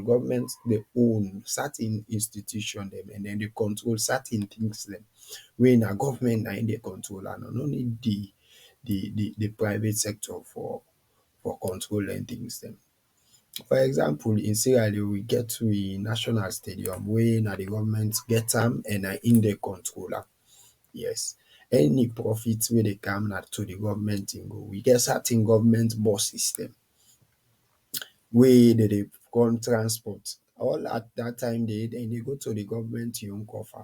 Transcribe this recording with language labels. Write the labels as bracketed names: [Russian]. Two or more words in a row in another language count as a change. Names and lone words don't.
[Krio] Government they own certain institution them and then they control certain things them. When a government na in dey control and no need the private sector for controlling things them. For example, in Sierra Leone, we get to a national stadium where na the government get am and na in dey control am. Yes. Any profit wey dey come na to the government thing go. We get certain government bus system wey dey come transport. All at that time they go to the government own coffer.